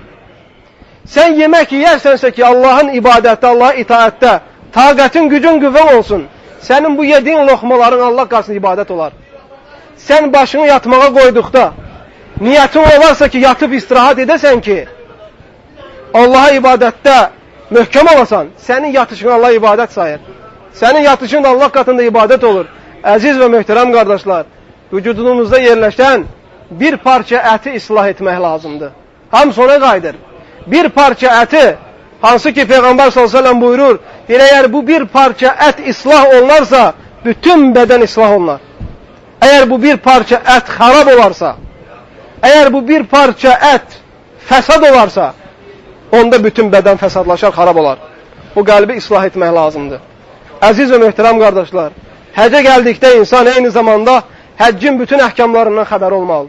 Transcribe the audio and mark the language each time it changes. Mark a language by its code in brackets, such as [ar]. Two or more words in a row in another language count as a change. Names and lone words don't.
[az] Sen yemək yersənsə ki, Allah'ın ibadətdə, Allah'a itaətdə, taqətin, gücün, qüvvən olsun. [tr] Senin bu yediğin loxmaların Allah qarşısında ibadət olar. [az] Sen başını yatmağa qoyduqda, niyetin olarsa ki, yatıp istirahat edəsən ki, Allah'a ibadette möhkəm olasan, senin yatışın Allah ibadet sayır. Senin yatışın Allah katında ibadet olur. Əziz ve möhtərəm kardeşler, vücudunuzda yerleşen bir parça əti ıslah etmək lazımdır. Hamısı ona qayıdır. Bir parça əti, hansı ki Peygamber [ar] صلى الله عليه وسلم [az] buyurur, eğer bu bir parça ət ıslah olunarsa, bütün beden ıslah olunar. Eğer bu bir parça ət xarab olarsa, eğer bu bir parça ət fəsad olarsa, onda bütün beden fəsadlaşar, xarab olar. Bu qəlbi ıslah etmək lazımdır. Əziz və möhtərəm qardaşlar, həcə gəldikdə insan eyni zamanda həccin bütün əhkamlarından xəbər olmalıdır.